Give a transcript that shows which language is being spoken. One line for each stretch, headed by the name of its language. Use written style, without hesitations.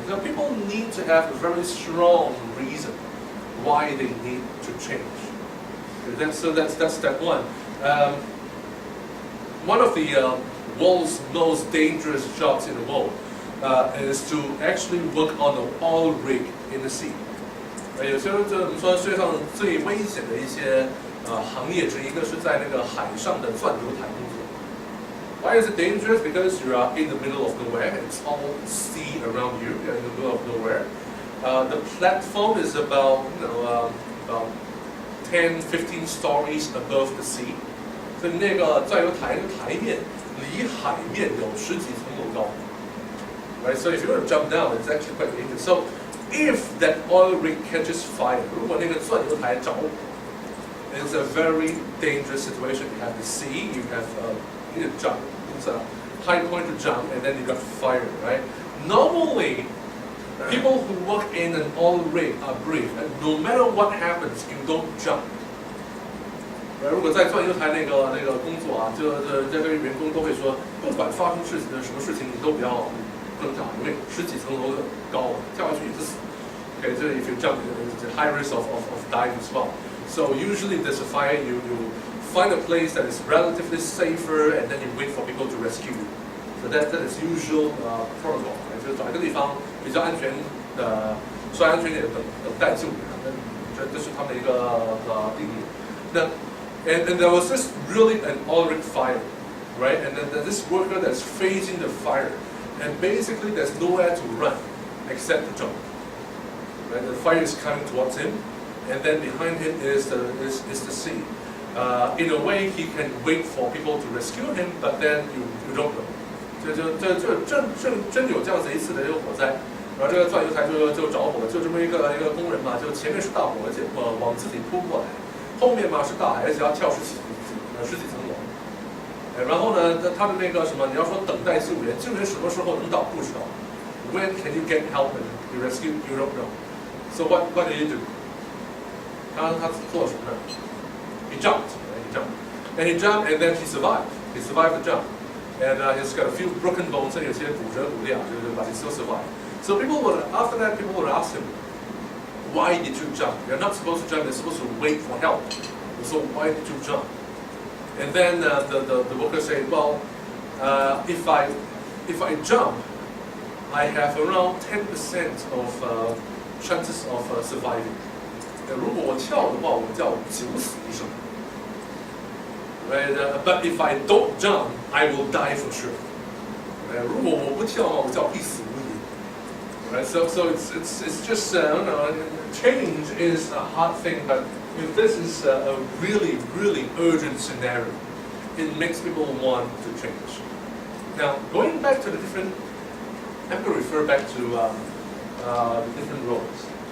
English: So people need to have a very strong reason why they need to change. So that's step one. One of the world's most dangerous jobs in the world is to actually work on an oil rig in the sea.
Chinese: 有些人我们说世界上最危险的一些行业之一，一个是在那个海上的钻油台工作。
English: Why is it dangerous? Because you are in the middle of nowhere. It's all sea around you. You're in the middle of nowhere. The platform is about about 10, 15 stories above the sea.
Chinese: 所以那个钻油台的台面离海面有10几层楼高。
English: Right? So if you want to jump down, it's actually quite dangerous. So if that oil rig catches fire,
Chinese: 如果那个钻油台着火
English: it's a very dangerous situation. You have the sea, you have you need to jump. It's a high point to jump, and then you got fire, right? Normally, people who work in an oil rig are brave, and no matter what happens, you don't jump.
Chinese: 如果在钻油台那个工作啊，这个员工都会说，不管发生什么事情，你都不要挣扎，因为10几层楼高，跳下去也是死。
English: Okay, so if you jump, there's a high risk of dying as well. So usually if there's a fire, you find a place that is relatively safer, and then you wait for people to rescue you. So that is usual protocol.
Chinese: 就是找一个地方比较安全的，稍微安全一点等待救援。这是他们的一个定义。
English: 那 and there was this really an oil rig fire, right? And then this worker that's facing the fire, and basically there's nowhere to run except to jump. Right? The fire is coming towards him, and then behind him is the sea. In a way, he can wait for people to rescue him, but then you don't know.
Chinese: 真有这样子一次的一个火灾，然后这个钻油台就着火，就这么一个工人嘛，就前面是大火，往自己扑过来，后面嘛是大海，而且要跳十几层楼。然后呢，他的那个什么，你要说等待救援，救援什么时候能到不知道。
English: When can you get help and be rescued? You don't know. So what did he do?
Chinese: 他做什么呢
English: He jumped, and he jumped, and then he survived. He survived the jump, and he's got a few broken bones, and
Chinese: 有些骨折骨裂，
English: but he still survived. So after that, people would ask him, "Why did you jump? You're not supposed to jump. You're supposed to wait for help. So why did you jump?" And then the worker said, "Well, if I jump, I have around 10% of chances of surviving.
Chinese: 如果我跳的话，我叫九死一生。
English: Right? But if I don't jump, I will die for sure.
Chinese: 如果我不跳的话，我叫必死无疑。
English: Right? So it's just I don't know. Change is a hard thing, but if this is a really urgent scenario, it makes people want to change. Now, going back to the different, I'm going to refer back to the different roles.